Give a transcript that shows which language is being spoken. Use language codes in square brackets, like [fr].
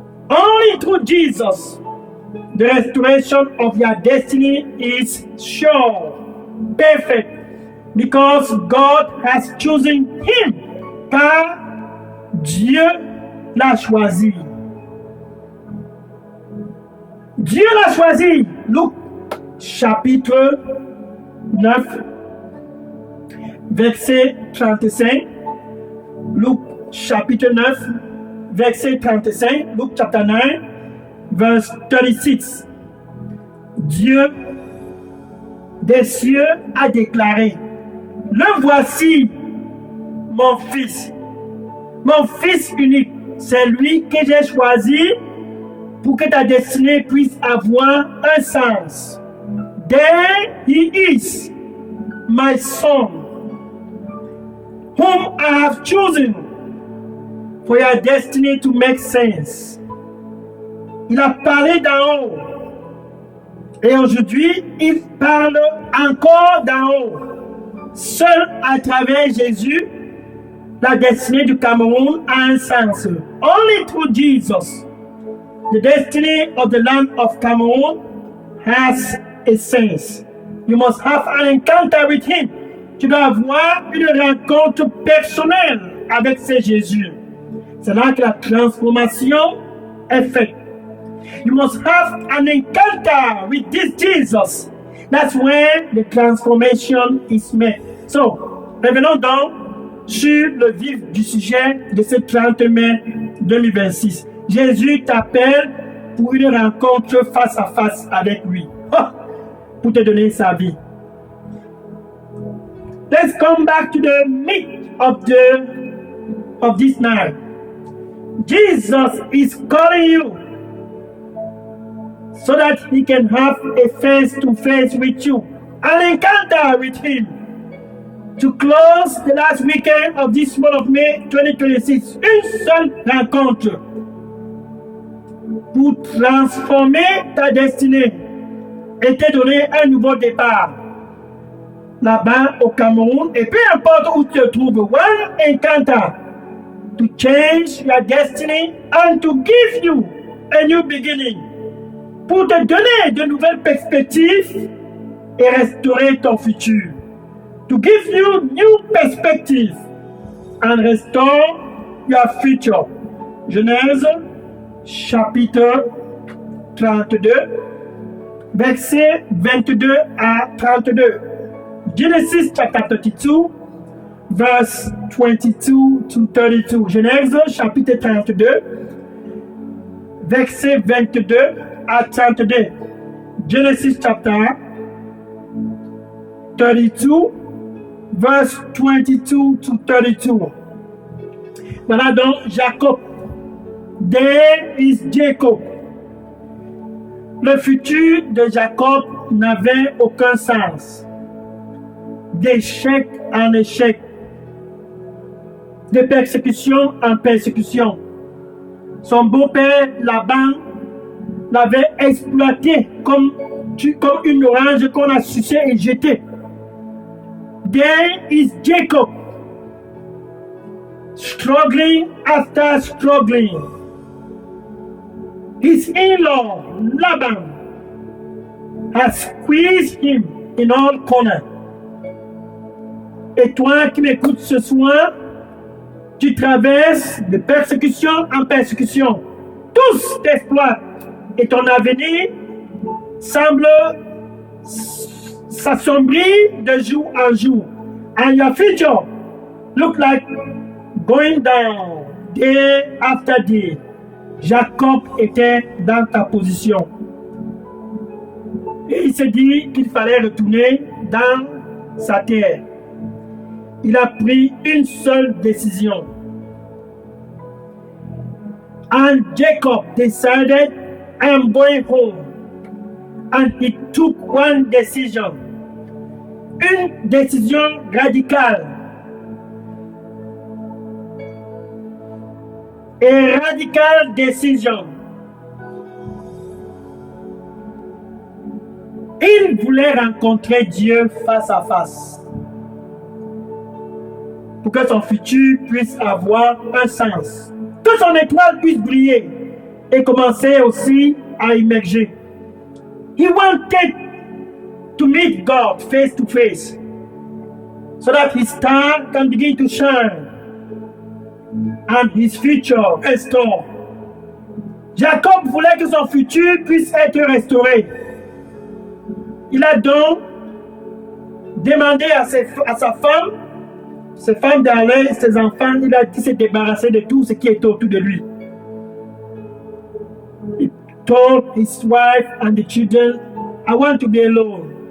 [en] Only through Jesus, the restoration of your destiny is sure, perfect, because God has chosen him, [fr] car Dieu l'a choisi. Dieu l'a choisi. Luc chapitre 9, verset 35. Luc chapitre 9, verset 35. [en] Luc chapter 9, verse 36. [fr] Dieu des cieux a déclaré, le voici mon fils unique, c'est lui que j'ai choisi pour que ta destinée puisse avoir un sens. [en] There he is, my son, whom I have chosen for your destiny to make sense. [fr] Il a parlé d'en haut. Et aujourd'hui, il parle encore d'en haut. Seul à travers Jésus, la destinée du Cameroun a un sens. [en] Only through Jesus, the destiny of the land of Cameroon has a sense. You must have an encounter with him. [fr] Tu dois avoir une rencontre personnelle avec ce Jésus. C'est là que la transformation est faite. [en] You must have an encounter with this Jesus. That's where the transformation is made. [fr] So, revenons donc sur le vif du sujet de ce 30 mai 2026. Jésus t'appelle pour une rencontre face à face avec lui. Pour te donner sa vie. [en] Let's come back to the meat of this night. Jesus is calling you so that he can have a face-to-face with you, an encounter with him. To close the last weekend of this month of May 2026, [fr] une seule rencontre pour transformer ta destinée et te donner un nouveau départ. Là-bas au Cameroun, et peu importe où tu te trouves, [en] one encounter to change your destiny and to give you a new beginning. [fr] Pour te donner de nouvelles perspectives et restaurer ton futur. [en] To give you new perspectives and restore your future. [fr] Genèse chapitre 32, versets 22 à 32. [en] Genesis chapter 32, verse 22 to 32. [fr] Genèse chapitre 32, verset 22 à 32. [en] Genesis chapter 32, verse 22 to 32. [fr] Voilà donc Jacob. [en] There is Jacob. [fr] Le futur de Jacob n'avait aucun sens. D'échec en échec. De persécution en persécution. Son beau-père Laban l'avait exploité comme une orange qu'on a sucée et jetée. [en] There is Jacob, struggling after struggling. His in-law, Laban, has squeezed him in all corners. [fr] Et toi qui m'écoutes ce soir, tu traverses de persécution en persécution. Tous t'exploitent et ton avenir semble s'assombrir de jour en jour. [en] And your future look like going down day after day. [fr] Jacob était dans ta position. Et il s'est dit qu'il fallait retourner dans sa terre. Il a pris une seule décision. [en] And Jacob decided, I am going home. And he took one decision. [fr] Une décision radicale. [en] A radical decision. [fr] Il voulait rencontrer Dieu face à face. Pour que son futur puisse avoir un sens. Que son étoile puisse briller et commencer aussi à émerger. [en] He wanted to meet God face to face so that his star can begin to shine and his future restored. [fr] Jacob voulait que son futur puisse être restauré. Il a donc demandé à sa femme, ses femmes d'aller, ses enfants, il a dit se débarrasser de tout ce qui est autour de lui. [en] He told his wife and the children, I want to be alone.